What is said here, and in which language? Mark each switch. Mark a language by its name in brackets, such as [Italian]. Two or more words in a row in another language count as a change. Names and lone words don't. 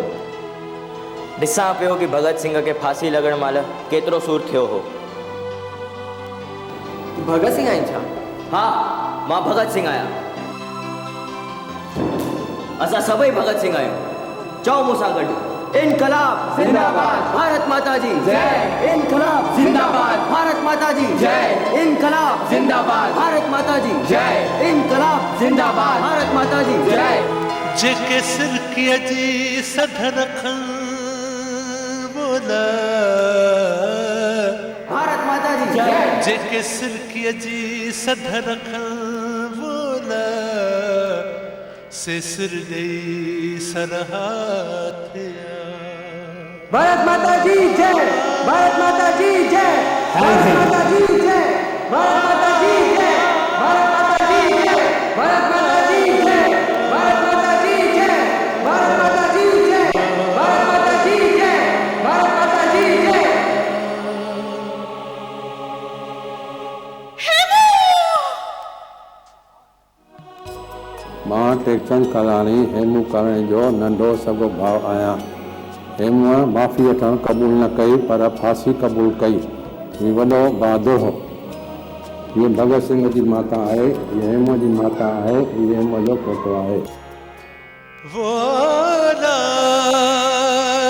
[Sindhi] ॾिसां पियो कि भगत सिंह खे फांसी लॻण महिल केतिरो सूर थियो हो। भगत सिंह आहिनि छा? हा, मां भगत सिंह आहियां। असां सभई भगत सिंह आहियूं। चओ मूंसां गॾु, इनकलाब जिंदाबाद, भारत माता जी जय। इनकलाब जिंदाबाद, भारत माता जी जय। इनकलाब जिंदाबाद, भारत माता जी जय। इनकलाब जिंदाबाद, भारत माता जी जय। जेके सिरकीअ जी सध रखन बोला, भारत माता जी जय। जेके सिरकीअ जी सध रखन बोला, से सिर ॾेई सरहा थिया। भारत माता जी जय। भारत माता जी जय। भारत माता जी जय। भारत माता जी जय। भारत माता जी जय। भारत माता जी जय। भारत माता जी जय। भारत माता जी जय। भारत माता जी जय। भारत माता जी जय। मां टेकचंद कलाणी हेमू कलाणी जो नंढो सॻो भाउ आहियां। हेमूअ माफ़ी वठणु क़बूल न कई पर फांसी क़बूल कई। हीउ वॾो बहादुर हो। हीअ भगत सिंह जी माता आहे, हीअ हेमूअ जी माता आहे, हीअ हेमूअ जो पोटो आहे। वो